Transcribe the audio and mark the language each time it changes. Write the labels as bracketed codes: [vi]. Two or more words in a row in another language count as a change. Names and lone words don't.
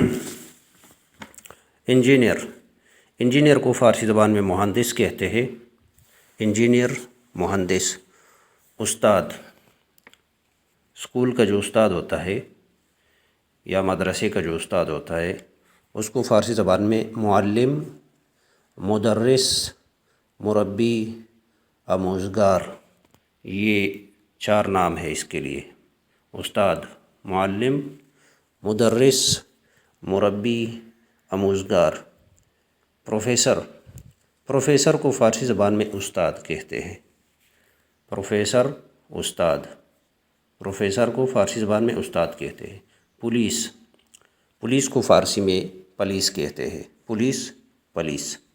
[ur] انجینئر کو فارسی زبان میں مہندس کہتے ہیں۔ انجینئر، مہندس۔ استاد، اسکول کا جو استاد ہوتا ہے یا مدرسے کا جو استاد ہوتا ہے، اس کو فارسی زبان میں معلم، مدرس، مربی، آموزگار، یہ 4 نام ہے اس کے لیے۔ استاد، معلم، مدرس، مربی، آموزگار۔ پروفیسر کو فارسی زبان میں استاد کہتے ہیں۔ پروفیسر، استاد۔ پروفیسر کو فارسی زبان میں استاد کہتے ہیں۔ پولیس کو فارسی میں پولیس کہتے ہیں۔ پولیس۔